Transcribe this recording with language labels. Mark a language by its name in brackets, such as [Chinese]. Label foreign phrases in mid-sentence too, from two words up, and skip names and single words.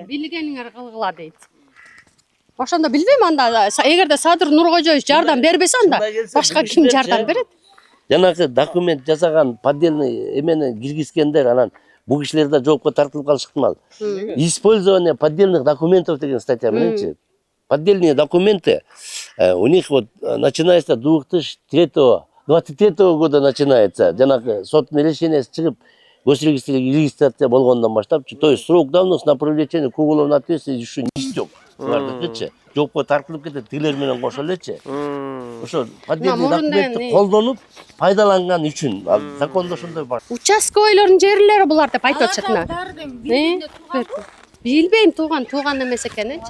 [Kyrgyz] Билгениңер кылгыла дейт. Ошондо билбейм, анда эгерде Садыр Нуркожоев жардам бербесе, анда башка ким жардам берет? Жанагы документ жасаган поддельный эмени киргизгендер, анан бул кишилер да жоопко тартылып калышы ыктымал. [Russian] Использование поддельных документов деген статья мененчи. Поддельные документы у них вот начинается 23 года начинается. [Kyrgyz] Жанагы соттун решениясы чыгып, госрегистрация болгондон баштапчы. [Russian] То есть срок давности на привлечение к уголовной ответственности еще не истек. [Kyrgyz] Булардыкычы жоопко тартылып кетет, тигилер менен кошо элечи. Ошо поддельный документти колдонуп пайдаланган үчүн закондо ошондой бар. Участковыйлордун жерлери булар деп айтып атышат мына. Билбейм, тууган эмес экен-чи.